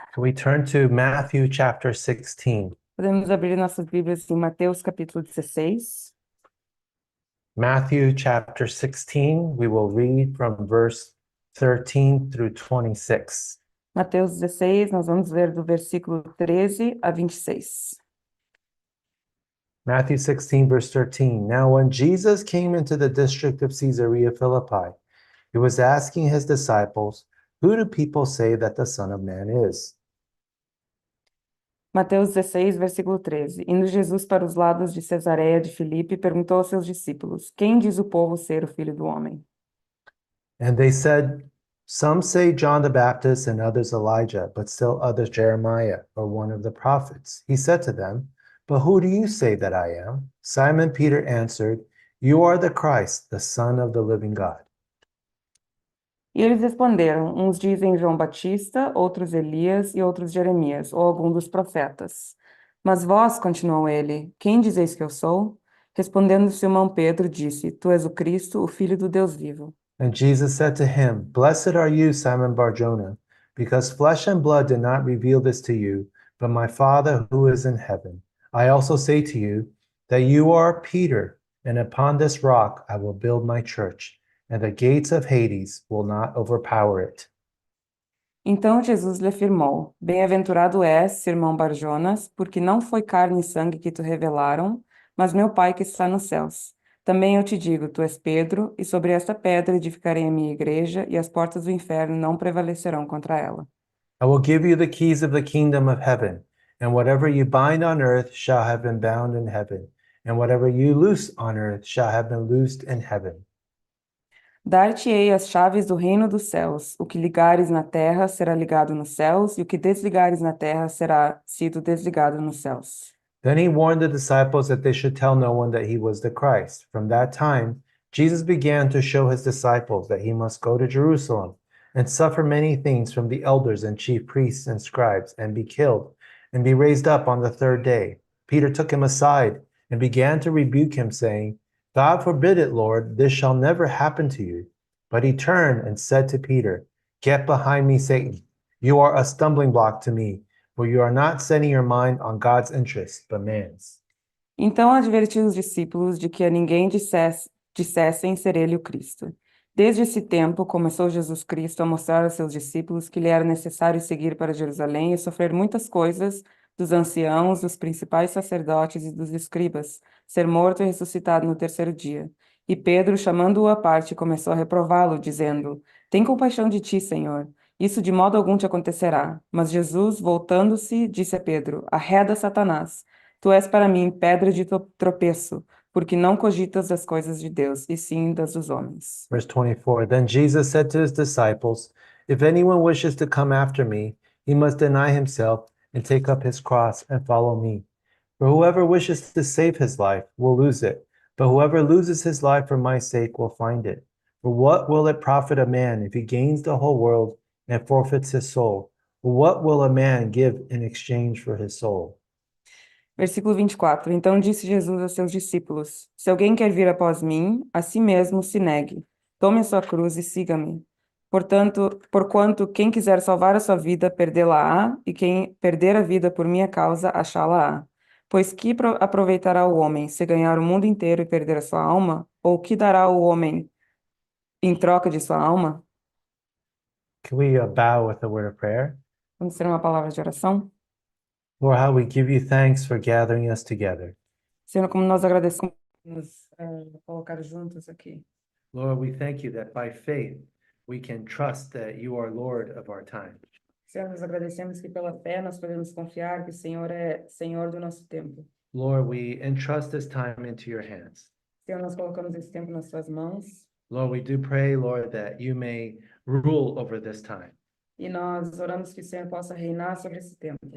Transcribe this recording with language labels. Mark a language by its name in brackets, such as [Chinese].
[English] Can we turn to Matthew chapter 16? [Portuguese] Podemos abrir nossas Bíblias em Mateus capítulo 16. [English] Matthew chapter 16, we will read from verse 13 through 26. [Portuguese] Mateus 16, nós vamos ler do versículo 13 a 26. [English] Matthew 16, verse 13. Now, when Jesus came into the district of Caesarea Philippi, he was asking his disciples, "Who do people say that the Son of Man is?" [Portuguese] Mateus 16, versículo 13. Indo Jesus para os lados de Cesareia de Filipe, perguntou aos seus discípulos: Quem diz o povo ser o Filho do Homem? [English] And they said, "Some say John the Baptist, and others Elijah, but still others Jeremiah, or one of the prophets." He said to them, "But who do you say that I am?" Simon Peter answered, "You are the Christ, the Son of the living God." [Portuguese] E eles responderam: Uns dizem João Batista, outros Elias e outros Jeremias, ou algum dos profetas. Mas vós, continuou ele, quem dizeis que eu sou? Respondendo Simão Pedro, disse: Tu és o Cristo, o Filho do Deus vivo. [English] And Jesus said to him, Blessed are you, Simon Barjona, because flesh and blood did not reveal this to you, but my Father who is in heaven. I also say to you that you are Peter, and upon this rock I will build my church, and the gates of Hades will not overpower it. [Portuguese] Então Jesus lhe afirmou: Bem-aventurado és, Simão Barjonas, porque não foi carne e sangue que te revelaram, mas meu Pai que está nos céus. Também eu te digo: tu és Pedro, e sobre esta pedra edificarei a minha igreja, e as portas do inferno não prevalecerão contra ela. [English] I will give you the keys of the kingdom of heaven, and whatever you bind on earth shall have been bound in heaven, and whatever you loose on earth shall have been loosed in heaven. [Portuguese] Dar-te-ei as chaves do reino dos céus. O que ligares na terra será ligado nos céus, e o que desligares na terra será sido desligado nos céus. [English] Then he warned the disciples that they should tell no one that he was the Christ. From that time, Jesus began to show his disciples that he must go to Jerusalem and suffer many things from the elders and chief priests and scribes, and be killed, and be raised up on the third day. Peter took him aside and began to rebuke him, saying, God forbid it, Lord, this shall never happen to you. But he turned and said to Peter, Get behind me, Satan. You are a stumbling block to me, for you are not setting your mind on God's interests, but man's. [Portuguese] Então advertiu os discípulos de que a ninguém dissessem ser ele o Cristo. Desde esse tempo, começou Jesus Cristo a mostrar aos seus discípulos que lhe era necessário seguir para Jerusalém e sofrer muitas coisas dos anciãos, dos principais sacerdotes e dos escribas, ser morto e ressuscitado no terceiro dia. E Pedro, chamando-o à parte, começou a reprová-lo, dizendo: Tem compaixão de ti, Senhor. Isso de modo algum te acontecerá. Mas Jesus, voltando-se, disse a Pedro: Arreda, Satanás. Tu és para mim pedra de tropeço, porque não cogitas das coisas de Deus, e sim das dos homens. [English] Verse 24. Then Jesus said to his disciples, If anyone wishes to come after me, he must deny himself and take up his cross and follow me. For whoever wishes to save his life will lose it, but whoever loses his life for my sake will find it. For what will it profit a man if he gains the whole world and forfeits his soul? What will a man give in exchange for his soul? [Portuguese] Versículo 24. Então disse Jesus a seus discípulos: Se alguém quer vir após mim, a si mesmo se negue. Tome a sua cruz e siga-me. Porquanto quem quiser salvar a sua vida, perdê-la-á, e quem perder a vida por minha causa, achá-la-á. Pois que aproveitará o homem se ganhar o mundo inteiro e perder a sua alma? Ou que dará o homem em troca de sua alma? [English] Can we bow with a word of prayer? [Portuguese] Vamos ter uma palavra de oração? [English] Lord, how we give you thanks for gathering us together. [Portuguese] Senhor, como nós agradecemos nos colocar juntos aqui. [English] Lord, we thank you that by faith we can trust that you are Lord of our time. [Portuguese] Senhor, nós agradecemos que pela fé nós podemos confiar que o Senhor é Senhor do nosso tempo. [English] Lord, we entrust this time into your hands. [Portuguese] Senhor, nós colocamos esse tempo nas suas mãos [English] Lord, we do pray, Lord, that you may rule over this time. [Portuguese] e nós oramos que o Senhor possa reinar sobre esse tempo.